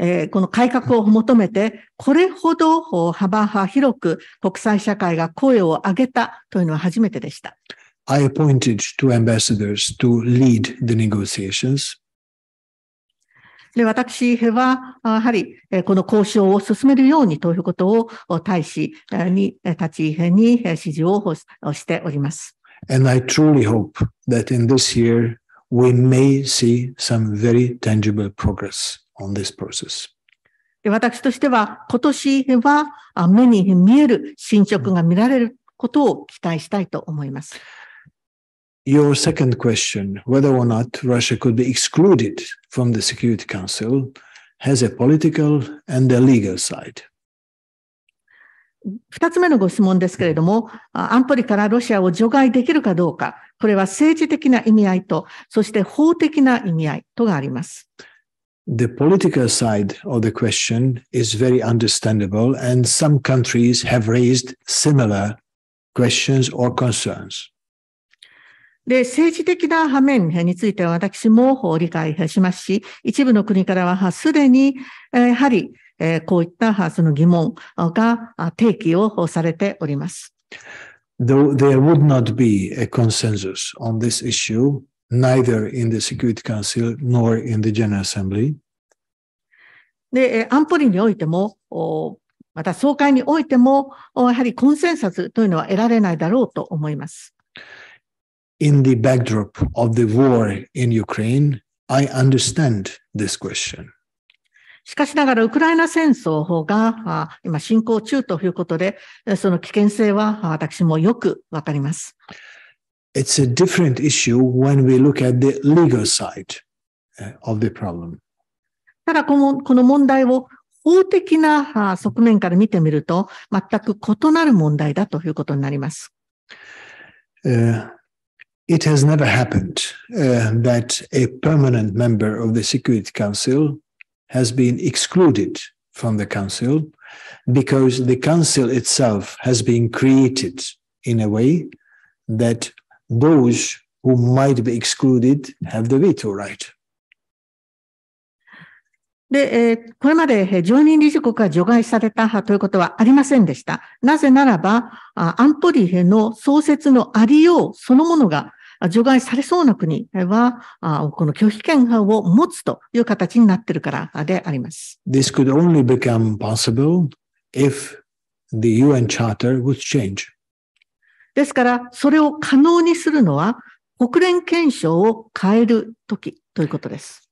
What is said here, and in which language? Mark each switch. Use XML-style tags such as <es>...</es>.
<ja>この改革を求めて、これほど幅広く国際社会が声を上げたというのは初めてでした。</ja> <en>I appointed two ambassadors to lead the negotiations.</en> <ja>で、私は、やはり、この交渉を進めるようにということを大使に、立ちに指示をしております。</ja> <en>And I truly hope that in this year we may see some very tangible progress on this process.</en> <ja>で、私としては、今年は目に見える進捗が見られることを期待したいと思います。</ja> <en>Your second question, whether or not Russia could be excluded from the Security Council, has a political and a legal side.</en> <ja>二つ目のご質問ですけれども、安保理からロシアを除外できるかどうか、これは政治的な意味合いと、そして法的な意味合いとがあります。</ja> <en>The political side of the question is very understandable, and some countries have raised similar questions or concerns.</en> <ja>で、政治的な面については私も理解しますし、一部の国からはすでに、やはり、こういったその疑問が提起をされております。</ja> <en>Though there would not be a consensus on this issue, neither in the Security Council nor in the General Assembly.</en> <ja>で、安保理においても、また総会においても、やはりコンセンサスというのは得られないだろうと思います。</ja> <en>In the backdrop of the war in Ukraine, I understand this question.</en> <ja>しかしながら、ウクライナ戦争が今進行中ということで、その危険性は私もよくわかります。</ja> <en>It's a different issue when we look at the legal side of the problem.</en> <ja>ただ、この問題を法的な側面から見てみると、全く異なる問題だということになります。</ja> <en>It has never happened that a permanent member of the Security Council has been excluded from the Council because the Council itself has been created in a way that those who might be excluded have the veto right.</en> <ja>で、これまで常任理事国が除外されたということはありませんでした。なぜならば、安保理の創設のありようそのものが、除外されそうな国は、この拒否権を持つという形になっているからであります。</ja> <en>This could only become possible if the UN Charter would change.</en> <ja>ですから、それを可能にするのは、国連憲章を変えるときということです。</ja>